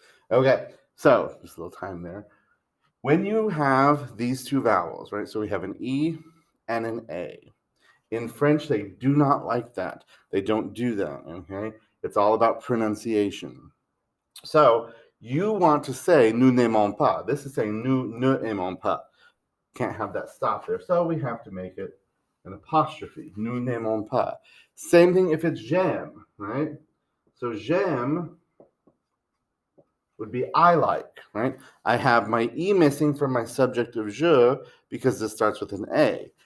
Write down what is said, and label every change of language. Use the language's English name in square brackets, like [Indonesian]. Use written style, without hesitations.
[English] Okay, so just a little time there. When you have these two vowels, right? So we have an E and an A. In French, they do not like that. They don't do that, okay? It's all about pronunciation. So you want to say [French] nous n'aimons pas. [English] This is saying [French] nous ne aimons pas. [English] Can't have that stop there. So we have to make it an apostrophe. [French] Nous n'aimons pas. [English] Same thing if it's [French] j'aime, [English] right? So [French] j'aime [English] would be I like, right? I have my E missing from my subject of je because this starts with an A.